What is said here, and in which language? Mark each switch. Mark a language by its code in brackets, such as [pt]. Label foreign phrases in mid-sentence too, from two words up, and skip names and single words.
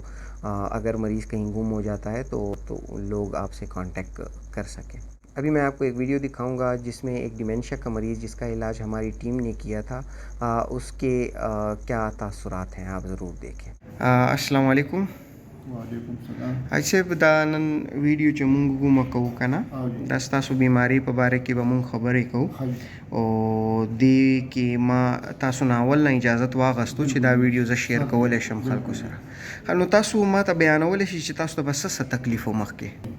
[ur] اگر مریض کہیں گم ہو جاتا ہے تو لوگ آپ سے کانٹیکٹ کر سکیں. ابھی میں آپ کو ایک ویڈیو دکھاؤں گا جس میں ایک ڈیمنشیا کا مریض جس کا علاج ہماری ٹیم نے کیا تھا اس کے کیا تاثرات ہیں، آپ ضرور دیکھیں. [ar] السلام علیکم. وعلیکم السلام. [ps] اچھا دا نن ویډیو چې مونږ کومه کوو که نه دا ستاسو بیمارۍ په باره کې به مونږ خبرې کوو او دې کې ما تاسو نه اول نه اجازت واغستو چې دا ویډیو زه شیر کولی شم خلکو سره. نو تاسو ما ته بیانولی شئ چې تاسو ته به څه څه تکلیف و مخکې؟